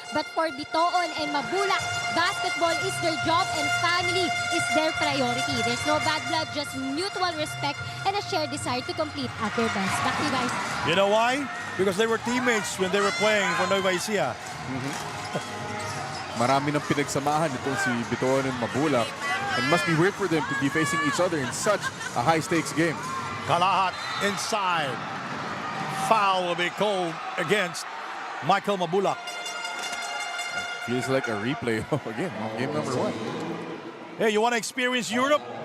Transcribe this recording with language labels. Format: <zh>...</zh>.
<en>But for Bertoon and Mabulak, basketball is their job and family is their priority. There's no bad blood, just mutual respect and a shared desire to compete at their best. Back to you guys. You know why? Because they were teammates when they were playing for Nueva Ecija.</en> <tl>Marami ng pinagsamahan itong si Bertoon and Mabulak.</tl> <en>It must be weird for them to be facing each other in such a high-stakes game. Kalahat inside. Foul will be called against Michael Mabulak. Feels like a replay again on game number 1. Hey, you want to experience Europe?</en>